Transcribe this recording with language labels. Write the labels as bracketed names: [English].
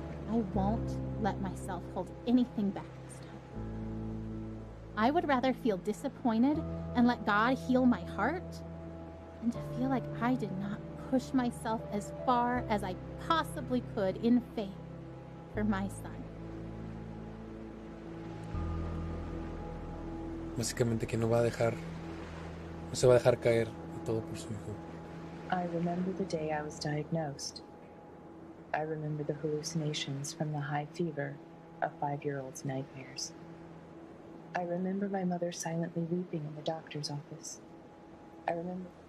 [English] I won't let myself hold anything back this time. I would rather feel disappointed and let God heal my heart than to feel like I did not push myself as far as I possibly could in faith for my son. [Spanish] Básicamente que no se va a dejar caer de todo por su hijo. [English] I remember the day I was diagnosed. I remember the hallucinations from the high fever of 5-year-old's nightmares. I remember my mother silently weeping in the doctor's office. I remember...